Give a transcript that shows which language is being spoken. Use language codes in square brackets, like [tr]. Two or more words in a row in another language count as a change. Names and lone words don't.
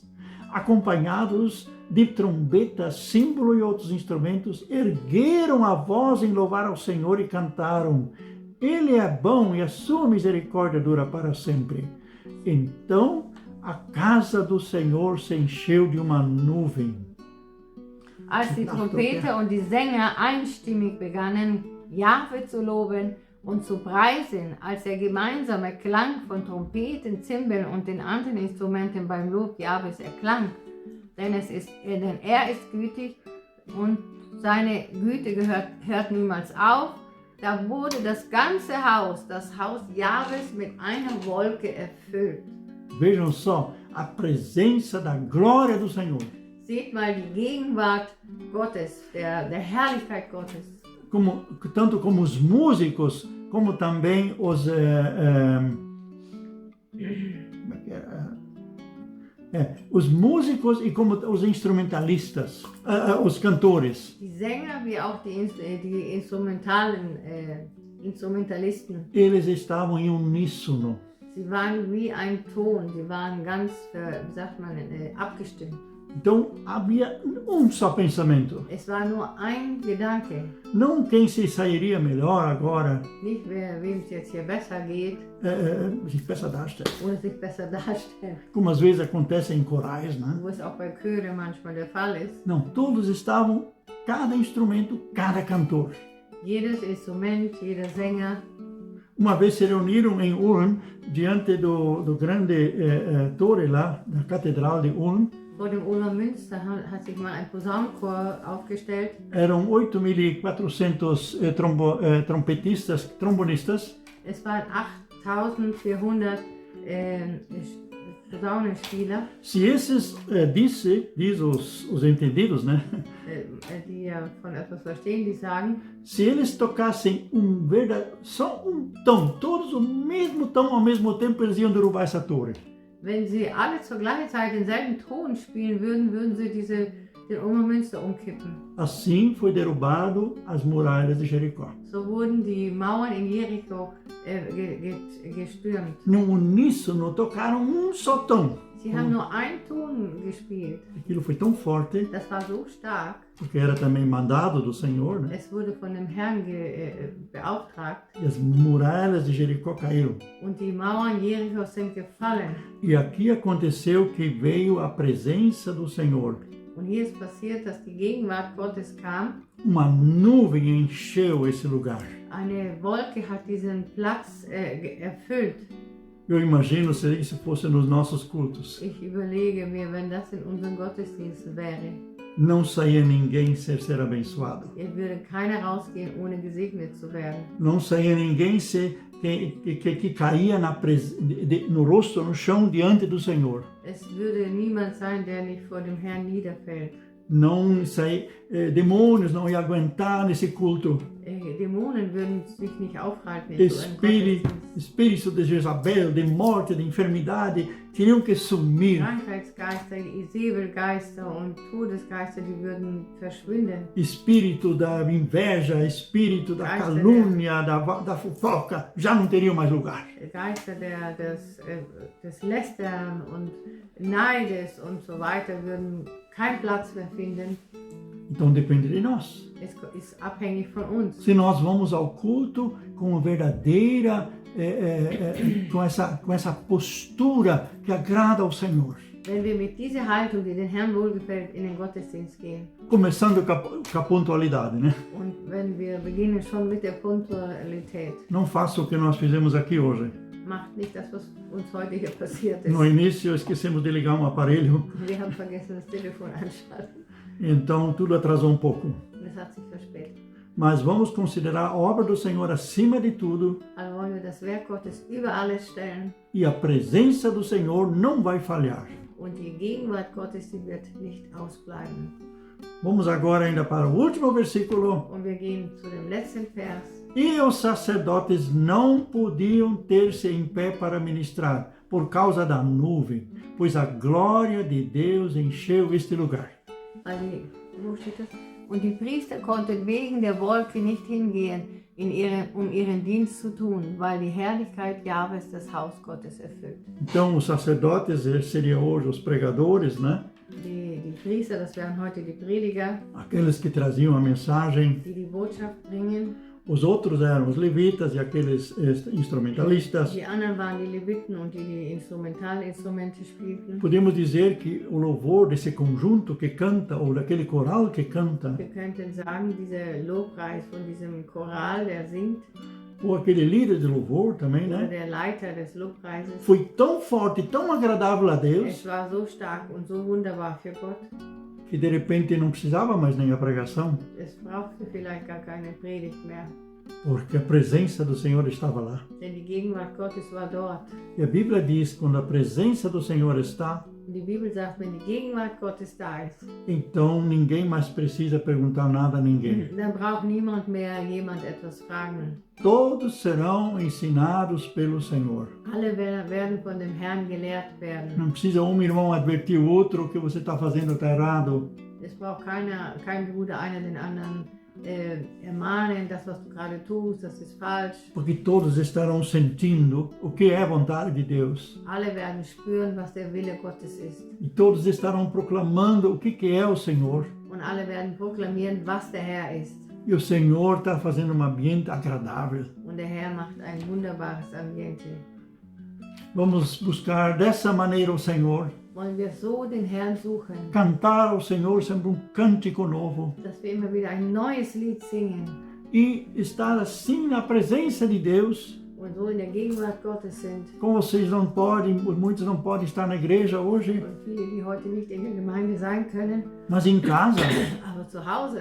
[pt] Acompanhados de trombetas, símbolo e outros instrumentos, ergueram a voz em louvar ao Senhor e cantaram: Ele é bom e a sua misericórdia dura para sempre. Então a casa do Senhor se encheu de uma nuvem. [de] als die Trompeter und die Sänger einstimmig begannen, Jahwe zu loben und zu preisen, als der gemeinsame Klang von Trompeten, Zimbeln und den anderen Instrumenten beim Lob Jahwes erklang. Denn er ist gütig und seine Güte hört niemals auf. Da wurde das ganze Haus, das Haus Jahwes, mit einer Wolke erfüllt. [pt] Vejam só a presença da glória do Senhor. [de] Seht mal die Gegenwart Gottes, der Herrlichkeit Gottes. [pt] Tanto como os músicos, como também os músicos e como os instrumentalistas, os cantores. [de] Die Sänger wie auch die instrumentalen Instrumentalisten. [pt] Eles estavam em uníssono. [de] Sie waren wie ein Ton, sie waren ganz, wie sagt man, abgestimmt. [pt] Então havia um só pensamento. [de] Es war nur ein Gedanke, [pt] Não quem se sairia melhor agora, [de] nicht wem es jetzt hier besser geht sich besser darstellen. oder sich besser darstellt, [pt] Como às vezes acontece em corais, né? [de] wo es auch bei Chöre manchmal der Fall ist. [pt] Não, todos estavam, cada instrumento, cada cantor. [de] Jedes Instrument, jeder Sänger. [pt] Uma vez se reuniram em Ulm, diante do grande torre lá, da Catedral de Ulm. [de] Vor dem Ulmer Münster hat sich mal ein Posaunenchor aufgestellt. [pt] Eram 8.400 trombonistas. [de] Es waren 8.400 Posaunenspieler, [pt] Se esses, diz os entendidos, né? [de] die ja von etwas verstehen, die sagen, [pt] Se eles tocassem só um tom, todos o mesmo tom ao mesmo tempo, eles iam derrubar essa torre. [de] wenn sie alle zur gleichen Zeit denselben Ton spielen würden, würden sie den Ulmer Münster umkippen. [pt] Assim foi derrubado as muralhas de Jericó. [de] So wurden die Mauern in Jericho gestürmt. [pt] No uníssono tocaram um só tom. [de] Sie haben nur einen Ton gespielt. [pt] Aquilo foi tão forte, [de] Das war so stark. [pt] porque era também mandado do Senhor, né? [de] Es wurde von dem Herrn beauftragt. [pt] E as muralhas de Jericó caíram. [de] Und die Mauern Jerichos sind gefallen. [pt] E aqui aconteceu que veio a presença do Senhor. [de] Und hier ist passiert, dass die Gegenwart Gottes kam. [pt] Uma nuvem encheu esse lugar. [de] Eine Wolke hat diesen Platz erfüllt. [pt] Eu imagino se isso fosse nos nossos cultos. [de] Ich überlege mir, wenn das in unseren Gottesdiensten wäre, [pt] Não saía ninguém sem ser abençoado. [de] hier würde keiner rausgehen, ohne gesegnet zu werden. [pt] Não saía ninguém que caía no rosto, no chão, diante do Senhor. [de] Es würde niemand sein, der nicht vor dem Herrn niederfällt. [pt] Não saía, demônios não iam aguentar nesse culto. [de] Dämonen würden sich nicht aufhalten in so einem Gottesdienst. [pt] Espírito de Jezabel, de morte, de enfermidade, teriam que sumir. [de] Krankheitsgeister, Isabelgeister und Todesgeister, die würden verschwinden. [pt] Espírito da inveja, espírito da calúnia, da fofoca, já não teriam mais lugar. [de] Geister des Lästern und Neides und so weiter würden keinen Platz mehr finden. [pt] Então depende de nós. [de] Es ist abhängig von uns. [pt] Se nós vamos ao culto com verdadeira, com essa postura que agrada ao Senhor. [de] Wenn wir mit dieser Haltung, die den Herrn wohlgefällt, in den Gottesdienst gehen. [pt] Começando com a pontualidade, né? [de] Und wenn wir beginnen schon mit der Punktualität. [pt] Não faça o que nós fizemos aqui hoje. [de] Macht nicht das, was uns heute hier passiert ist. [pt] No início esquecemos de ligar um aparelho, [de] Wir haben vergessen, das Telefon anzuschalten. [pt] então tudo atrasou um pouco. [de] Das hat sich verspätet. [pt] Mas vamos considerar a obra do Senhor acima de tudo [de] Also wollen wir das Werk Gottes über alles stellen. [pt] e a presença do Senhor não vai falhar. [de] Und die Gegenwart Gottes, die wird nicht ausbleiben. [pt] Vamos agora ainda para o último versículo. [de] Und wir gehen zu dem letzten Vers. [pt] E os sacerdotes não podiam ter-se em pé para ministrar, por causa da nuvem, pois a glória de Deus encheu este lugar. [de] Wo steht das? Und die Priester konnten wegen der Wolke nicht hingehen, um ihren Dienst zu tun, weil die Herrlichkeit Jahwes das Haus Gottes erfüllt. [pt] Então, os sacerdotes seriam hoje os pregadores, né? [de] Die Priester, das wären heute die Prediger, [pt] Aqueles que traziam a mensagem. [de] die Botschaft bringen. [pt] Os outros eram os levitas e aqueles instrumentalistas. [de] Die anderen waren die Leviten und die Instrumentalinstrumente spielten. [pt] Podemos dizer que o louvor desse conjunto que canta, ou daquele coral que canta, [de] Wir könnten sagen, dieser Lobpreis von diesem Choral, der singt, [pt] ou aquele líder de louvor também, [de] oder [pt] né? [de] der Leiter des Lobpreises, [pt] Foi tão forte, tão agradável a Deus, [de] es war so stark und so wunderbar für Gott. [pt] que de repente não precisava mais nem a pregação, [de] Es brauchte vielleicht gar keine Predigt mehr, [pt] porque a presença do Senhor estava lá. [de] denn die Gegenwart Gottes war dort. [pt] E a Bíblia diz, quando a presença do Senhor está, [de] Und die Bibel sagt, wenn die Gegenwart Gottes da ist, [pt] então ninguém mais precisa perguntar nada a ninguém. [de] dann braucht niemand mehr jemand etwas fragen. [pt] Todos serão ensinados pelo Senhor. [de] Alle werden von dem Herrn gelehrt werden. [pt] Não precisa um irmão advertir o outro que você está fazendo está errado. [de] Es braucht kein Bruder einer den anderen ermahnen, das, was du gerade tust, das ist falsch. [pt] Porque todos estarão sentindo o que é a vontade de Deus. [de] Alle werden spüren, was der Wille Gottes ist. [pt] E todos estarão proclamando o que é o Senhor. [de] Und alle werden proklamieren, was der Herr ist. [pt] E o Senhor está fazendo um ambiente agradável. [de] Und der Herr macht ein wunderbares Ambiente. [pt] Vamos buscar dessa maneira o Senhor. [de] Wollen wir so den Herrn suchen, [pt] Cantar ao Senhor sempre cântico novo. [de] dass wir immer wieder ein neues Lied singen [pt] E estar assim na presença de Deus. [de] und so in der Gegenwart Gottes sind. [pt] Como vocês não podem, muitos não podem estar na igreja hoje, [de] Und viele, die heute nicht in der Gemeinde sein können, [pt] mas em casa. [de] aber zu Hause,